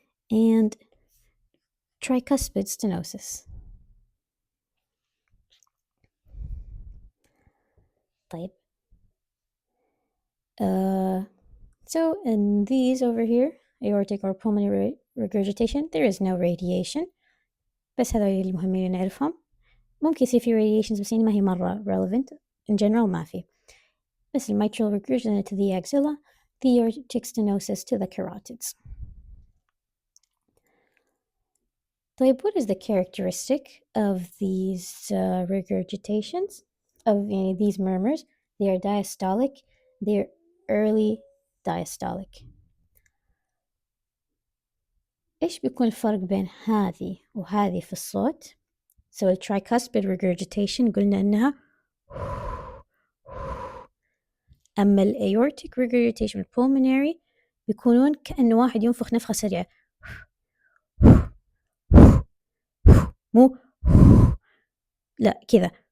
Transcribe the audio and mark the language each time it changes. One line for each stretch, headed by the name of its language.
English: And tricuspid stenosis.
Arabic: طيب.
English: So in these over here, aortic or pulmonary regurgitation, there is no radiation.
Arabic: بس هذول المهمين نعرفهم. ممكن يصير في radiations بس يعني ما هي مرة relevant.
English: In general
Arabic: ما في. بس
English: mitral regurgitation to the axilla, the aortic stenosis to the carotids.
Arabic: طيب,
English: what is the characteristic of these regurgitations, of these murmurs? They are diastolic, they're early diastolic.
Arabic: إيش بيكون الفرق بين هذه وهذه في الصوت؟
English: So the tricuspid regurgitation
Arabic: قلنا إنها أما aortic regurgitation pulmonary بيكونون كأنه واحد ينفخ نفخة سريعة, مو لا كذا.